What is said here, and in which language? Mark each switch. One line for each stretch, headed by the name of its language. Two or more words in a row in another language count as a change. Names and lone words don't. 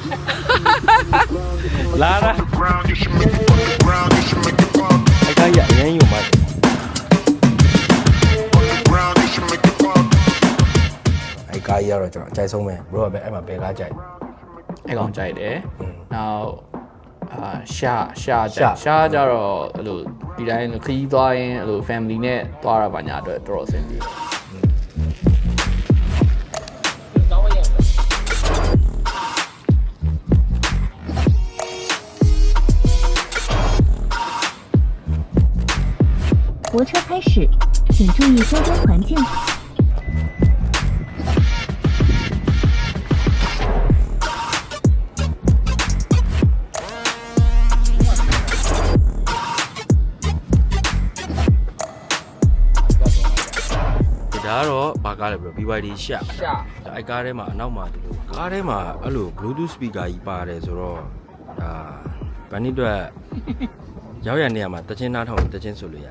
Burmese: လာလာအဲ့ကားကြီးအရင်ကြီးမှာအဲ့ကားကြီးကတော့ကျွန်တော်အကြိုက်ဆုံးပဲဘရိုကပဲအဲ့မှာဘယ်ကားကြိုက် အဲ့ကောင်ကြိုက်တယ်နောက်ရှာကြတော့အဲ့လိုဒီတိုင်းခရီးသွားရင်အဲ့လို family နဲ့သွားရပါညာအတွက်တော်တော်အဆင်ပြေ
Chinese: 泊车开始，请注意周边环境。
Burmese: ဒါကတော့ဘာကားလဲဘရို BYD ရှာအဲ့ကားထဲမှာအနောက်မှာဒီလိုကားထဲမှာအဲ့လို
English: Bluetooth speaker
Burmese: ကြီးပါတယ်ဆိုတော့ဒါဗန်နီအတွက်ရောက်ရနေရမှာတချင်းနားထောင်တချင်းဆိုလို့ရတယ်